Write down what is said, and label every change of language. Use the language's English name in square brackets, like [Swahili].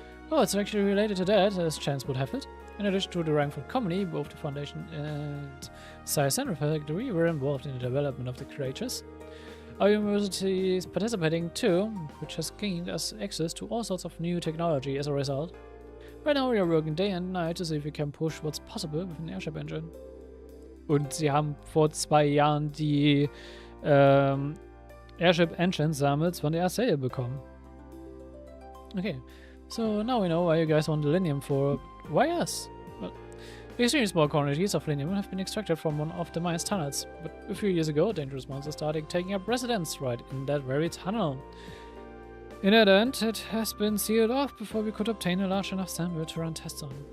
[English] Oh, it's actually related to that, as chance would have it. In addition to the Rainford Company, both the Foundation and Center Factory were involved in the development of the Courageous. Our university is participating too, which has gained us access to all sorts of new technology as a result. Right now we are working day and night to see if we can push what's possible with an airship engine. [German] Und sie haben vor 2 Jahren die Airship Engine Samples von der Sale bekommen. [English] Okay, so now we know why you guys want the linium for. Why us? Well, extremely small quantities of linium have been extracted from one of the mine's tunnels, but a few years ago, dangerous monsters started taking up residence right in that very tunnel. In that end, it has been sealed off before we could obtain a large enough sample to run tests on.